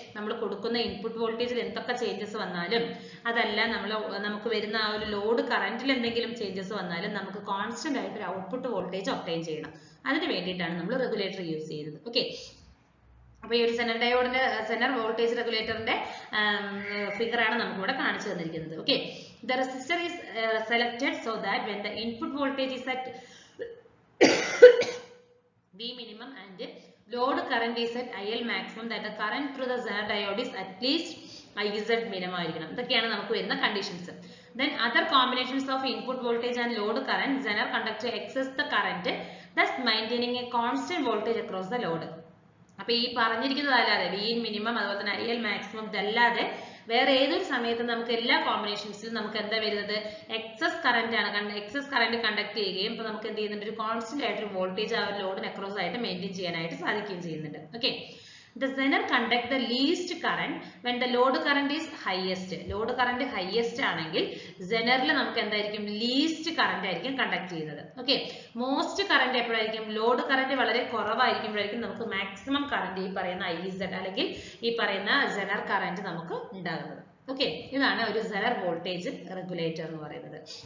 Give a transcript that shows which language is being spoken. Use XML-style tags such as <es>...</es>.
<ml>നമ്മൾ കൊടുക്കുന്ന ഇൻപുട്ട് വോൾട്ടേജിൽ എന്തൊക്കെ ചേഞ്ചസ് വന്നാലും, അതല്ല നമുക്ക് വരുന്ന ആ ഒരു ലോഡ് കറന്റിൽ എന്തെങ്കിലും ചേഞ്ചസ് വന്നാലും നമുക്ക് കോൺസ്റ്റന്റ് ആയിട്ട് ഒരു ഔട്ട്പുട്ട് വോൾട്ടേജ് ഒബ്റ്റെയിൻ ചെയ്യണം. അതിന് വേണ്ടിയിട്ടാണ് നമ്മൾ റെഗുലേറ്റർ യൂസ് ചെയ്യുന്നത്. ഓക്കെ, അപ്പൊ ഈ ഒരു സെനർ ഡയോഡിന്റെ സെനർ വോൾട്ടേജ് റെഗുലേറ്ററിന്റെ ഫിഗർ ആണ് നമുക്ക് ഇവിടെ കാണിച്ചു തന്നിരിക്കുന്നത്.</ml> <en>okay, the resistor is selected so that when the input voltage is at V minimum and load current is at IL maximum, that the current through the Zener diode is at least IZ minimum</en> <ml>ആയിരിക്കണം. ഇതൊക്കെയാണ് നമുക്ക് വരുന്ന conditions.</ml> <en>Then other combinations of input voltage and load current, Zener conductor excess the current, thus maintaining a constant voltage across the load.</en> <ml>അപ്പൊ ഈ പറഞ്ഞിരിക്കുന്നതല്ലാതെ V minimum അതുപോലെ തന്നെ IL maximum ഇതല്ലാതെ വേറെ ഏതൊരു സമയത്തും നമുക്ക് എല്ലാ കോമ്പിനേഷൻസിലും നമുക്ക് എന്താ വരുന്നത്? എക്സസ് കറന്റ് ആണ്. എക്സസ് കറന്റ് കണ്ടക്ട് ചെയ്യുകയും ഇപ്പൊ നമുക്ക് എന്ത് ചെയ്യുന്നുണ്ട്? ഒരു കോൺസ്റ്റന്റ് ആയിട്ട് വോൾട്ടേജ് ആ ലോഡിന് അക്രോസ് ആയിട്ട് മെയിൻറ്റെയിൻ ചെയ്യാനായിട്ട് സാധിക്കുകയും ചെയ്യുന്നുണ്ട്.</ml> <en>Okay, the Zener conduct the least current when the load current is highest. Load current highest</en> <ml>ആണെങ്കിൽ Zenerൽ നമുക്ക് എന്തായിരിക്കും? least current ആയിരിക്കും കണ്ടക്ട് ചെയ്യുന്നത്. Okay, most current എപ്പോഴായിരിക്കും? Load current വളരെ കുറവായിരിക്കുമ്പോഴായിരിക്കും നമുക്ക് മാക്സിമം കറന്റ് ഈ പറയുന്ന IZ അല്ലെങ്കിൽ ഈ പറയുന്ന Zener കറന്റ് നമുക്ക് ഉണ്ടാകുന്നത്. ഓക്കെ, ഇതാണ് ഒരു Zener വോൾട്ടേജ് റെഗുലേറ്റർ എന്ന് പറയുന്നത്.</ml>